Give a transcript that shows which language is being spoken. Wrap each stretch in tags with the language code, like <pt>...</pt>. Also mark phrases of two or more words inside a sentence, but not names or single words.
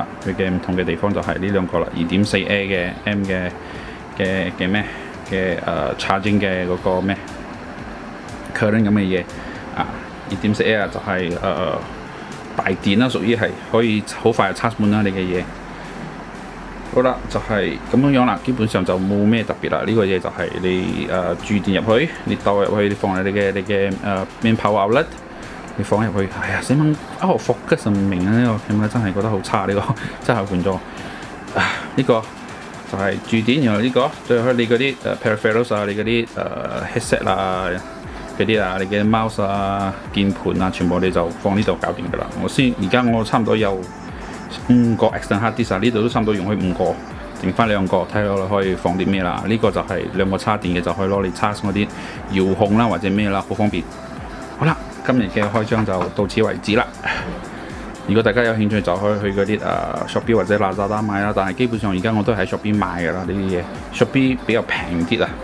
<yue>佢嘅唔同嘅地方就係呢兩個啦，2.4A 嘅 M 嘅咩嘅charging 嘅嗰個咩 current 咁嘅嘢啊。2.4A 就係大電啦，屬於係可以好快就 charge 滿啦你嘅嘢。好啦，就係咁樣啦，基本上就冇咩特別啦。呢個嘢就係你注電入去，你倒入去，你放喺你嘅</yue> <en>main power outlet，</en> <yue>你放入去。哎呀，死蚊focus唔明啊！呢個 camera 真係覺得好差，呢個真係換咗。呢個就係注電，然後呢個再去你嗰啲peripherals 啊，你嗰啲headset 啊。嗰啲啊，你嘅 mouse 啊、鍵盤啊，全部你就放呢度搞掂㗎啦。而家我差唔多有5個</yue> <en>external hard disk</en> <yue>啊，呢度都差唔多用去5個，剩翻2個，睇落可以放啲咩啦。呢個就係2個插電嘅，就可以攞嚟插嗰啲遙控啦或者咩啦，好方便。好啦，今日嘅開張就到此為止啦。如果大家有興趣就可以去嗰啲Shopee 或者 Lazada 買啦，但係基本上而家我都係喺 Shopee 買㗎啦，呢啲嘢 Shopee 比較平啲啊。</yue>